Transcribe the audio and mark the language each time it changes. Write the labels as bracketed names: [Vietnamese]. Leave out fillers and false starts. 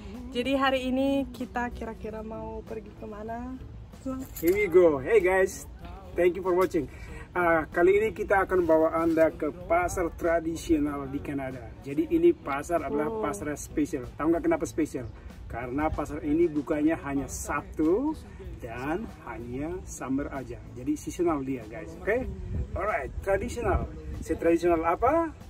[Indonesian] Jadi hari ini kita kira-kira mau pergi kemana? [English] Here we go. Hey guys, thank you for watching. [Indonesian] Kali ini kita akan bawa Anda ke pasar tradisional di Kanada. Jadi ini pasar adalah pasar spesial. Tahu nggak kenapa spesial? Karena pasar ini bukanya hanya Sabtu dan hanya summer aja. Jadi seasonal dia guys. Oke? Alright, tradisional. Tradisional apa?